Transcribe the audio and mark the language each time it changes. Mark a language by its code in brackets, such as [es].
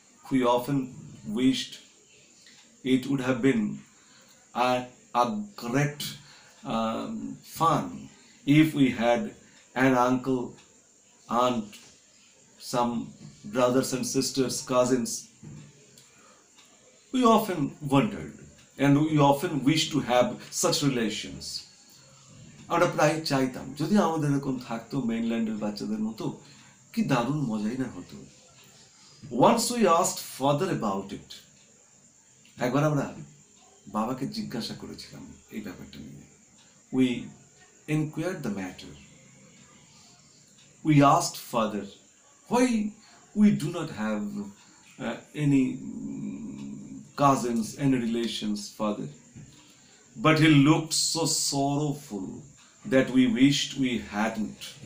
[en] We often wished it would have been a great fun if we had an uncle, aunt, some brothers and sisters, cousins. We often wondered and we often wished to have such relations. [bn] আমরা প্রায় চাইতাম যদি আমাদের এরকম থাকতো মেইনল্যান্ডের বাচ্চাদের মতো, কি দারুণ মজাই না হতো. [en] Once we asked Father about it. [bn] একবার আমরা বাবাকে জিজ্ঞাসা করেছিলাম এই ব্যাপারটা নিয়ে. [en] We inquired the matter. We asked Father why we do not have any cousins, any relations, Father. But he looked so sorrowful that we wished we hadn't.